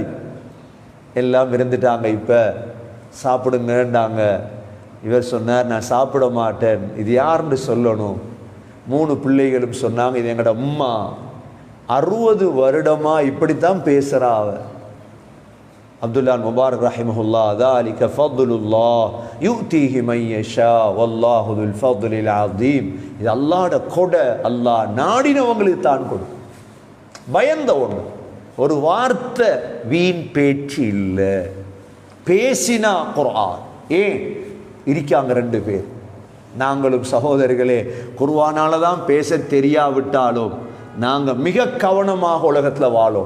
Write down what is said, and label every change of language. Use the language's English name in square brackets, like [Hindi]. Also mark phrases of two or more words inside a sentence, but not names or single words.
[Tamil] எல்லாம் இருந்துட்டாங்க. இப்போ சாப்பிடுங்கன்றாங்க. இவர் சொன்னார், நான் சாப்பிட மாட்டேன். இது யாருன்னு சொல்லணும். 3 பிள்ளைகளும் சொன்னாங்க, இது எங்கட அம்மா. 60 வருடமா இப்படித்தான் பேசுறா அவ. அப்துல்லா முபாரக் ரஹிமஹுல்லா, [Arabic] ذلك فضل الله يؤتيه من يشاء والله ذو الفضل العظيم. [Tamil] இது அல்லாஹ்ட கொடை. அல்லாஹ் நாடினவங்களுக்கு தான் கொடு. பயந்த ஒன்று. ஒரு வார்த்தை வீண் பேச்சு இல்லை. பேசினா குர்ஆன். ஏன் இருக்காங்க 2 பேர். நாங்களும் சகோதரர்களே, குர்ஆனால தான் பேச தெரியாவிட்டாலும் நாங்கள் மிக கவனமாக உலகத்தில் வாழோம்.